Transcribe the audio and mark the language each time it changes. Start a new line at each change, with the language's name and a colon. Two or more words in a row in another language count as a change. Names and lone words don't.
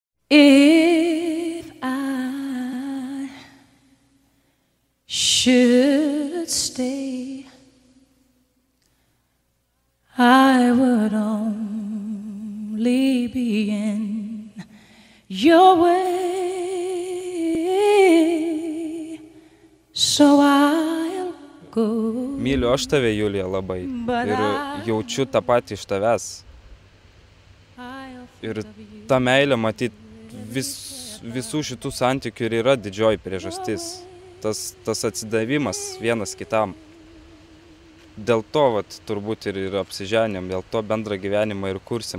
English: If I should stay, I would only be in your way, so I'll go.
Lithuanian: Myliu aš tave, Julija, labai ir jaučiu tą patį iš tavęs. Ir ta meilė, matyt, visų šitų santykių ir yra didžioji priežastis. Tas atsidavimas vienas kitam. Dėl to turbūt ir apsiženėm, dėl to bendrą gyvenimą ir kursim.